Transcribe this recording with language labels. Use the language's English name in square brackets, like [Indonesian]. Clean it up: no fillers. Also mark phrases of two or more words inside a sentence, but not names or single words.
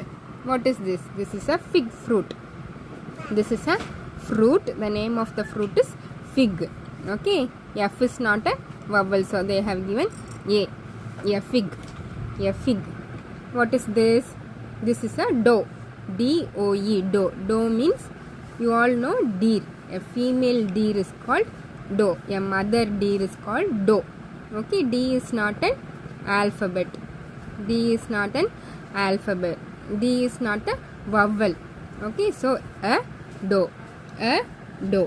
[English] What is this? This is a fig fruit. This is a fruit. The name of the fruit is fig. Okay, F is not a vowel, so they have given a fig, a fig. What is this? This is a doe. D-O-E, doe. Doe means, you all know, deer. A female deer is called doe. A mother deer is called doe. Okay, D is not an alphabet. D is not an alphabet. D is not a vowel. Okay, so a doe. A doe.